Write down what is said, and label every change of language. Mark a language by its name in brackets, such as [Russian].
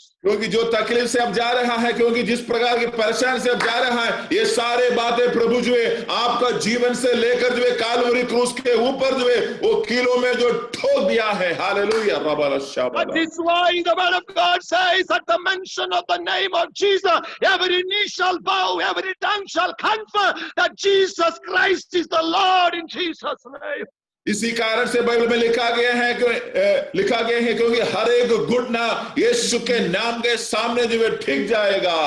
[Hindi] क्योंकि जो तकलीफ से अब जा रहा है, क्योंकि जिस प्रकार की परेशानी से अब जा रहा है, ये सारे बातें प्रभु जो है आपका जीवन से लेकर जो है कालवरी क्रूस के ऊपर जो है वो कीलों में जो ठोक दिया है। Hallelujah. [English] That is why the word of God says at the mention of the name of Jesus, every knee shall bow, every tongue shall confess that Jesus Christ is the Lord in Jesus' name. [Hindi] इसी कारण से Bible में लिखा गया है क्योंकि हर एक घुटना यीशु के नाम के सामने जो है ठीक जाएगा।